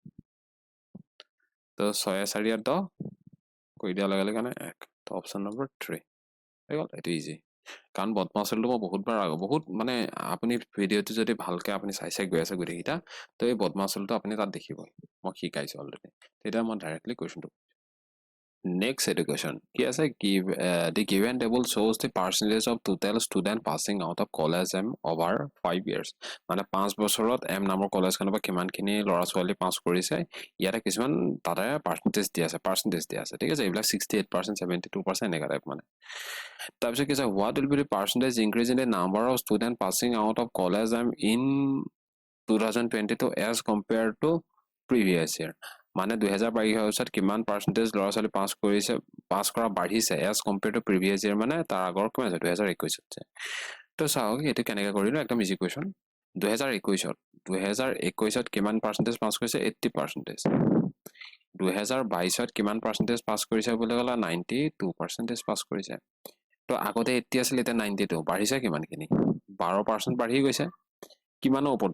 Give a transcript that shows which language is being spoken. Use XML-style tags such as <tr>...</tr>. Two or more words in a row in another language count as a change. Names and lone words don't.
<as>তো 6 × 4 = 10 কৰি দিয়াৰ লগে লগে 1, তো</as> <en>option number</en> <as>3 হৈ গ'ল। এইটো ইজি, কাৰণ বদমাচলটো মই বহুত মানে আপুনি ভিডিঅ'টো যদি ভালকৈ আপুনি চাই গৈ আছে গোটেইকেইটা, তো এই বদমাচলটো আপুনি তাত দেখিবই, মই শিকাইছোঁ অলৰেডি। তেতিয়া মই ডাইৰেক্টলি কুৱেশ্যনটো</as> <en>Next education. Yes, the given table shows the percentage of total student passing out of college M over 5 years.</en> <as>মানে 5 বছৰত M নামৰ কলেজখনৰ পৰা কিমানখিনি ল'ৰা ছোৱালী পাছ কৰিছে ইয়াতে কিছুমান তাৰে পাৰ্চেন্টেজ দিয়া আছে ঠিক আছে এইবিলাক 68% 72% এনেকা টাইপ মানে তাৰপিছত কি আছে</as> <en>what will be the percentage increase in the number of student passing out of college M in 2022 as compared to previous year</en> <as>মানে 2022 বছৰত কিমান পাৰ্চেন্টেজ ল'ৰা ছোৱালী পাছ কৰা বাঢ়িছে</as> <en>as compare to previous year</en> <as>মানে তাৰ আগৰ কিমান আছে 2021 তো চাওক এইটো কেনেকৈ কৰিলো একদম</as> <en>easy question</en> <as>2021 কিমান পাৰ্চেন্টেজ পাছ কৰিছে 80% 2022 কিমান পাৰ্চেন্টেজ পাছ কৰিছে বুলি ক'লা 92% পাছ কৰিছে তো আগতে 80 আছিল এতিয়া 92 বাঢ়িছে কিমানখিনি 12% বাঢ়ি গৈছে কিমানৰ ওপৰত</as>